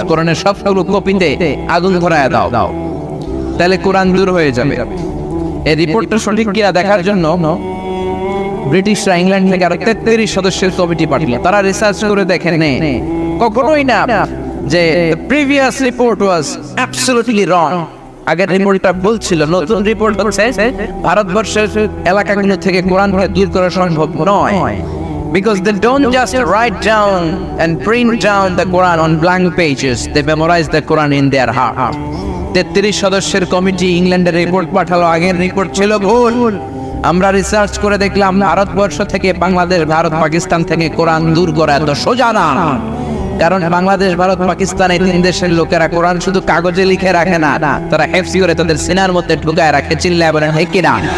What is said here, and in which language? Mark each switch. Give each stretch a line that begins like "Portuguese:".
Bangla: কোরআনের সবগুলো কপিতে আগুন ধরায় দাও, তাহলে কোরআন দূর হয়ে যাবে। এই রিপোর্টটা সঠিক কিনা দেখার জন্য ব্রিটিশরা ইংল্যান্ড থেকে আরো 33 সদস্যের কমিটি পাঠালো। তারা রিসার্চ করে দেখেন কখনোই না যে
English: the previous report was absolutely wrong,
Bangla: আগের রিপোর্টটা বলছিল। নতুন রিপোর্ট হচ্ছে ভারতবর্ষের এলাকাগুলো থেকে কোরআনকে দূর করা সম্ভব নয়,
English: because they don't just write down and print down the Quran on blank pages, they memorize the Quran in their heart.
Bangla: 33 সদস্যের কমিটি ইংল্যান্ডের রিপোর্ট পাঠালো, আগের রিপোর্ট ছিল ভুল। আমরা রিসার্চ করে দেখলাম ভারতবর্ষ থেকে বাংলাদেশ, ভারত পাকিস্তান থেকে কোরআন দূর করা এত সোজা না, কারণ বাংলাদেশ, ভারত, পাকিস্তান এই 3 দেশের লোকেরা কোরআন শুধু কাগজে লিখে রাখে না, তারা হেফজ করে তাদের সিনার মধ্যে ঢুকায় রাখে। চিল্লায় বলেন ঠিক কিনা?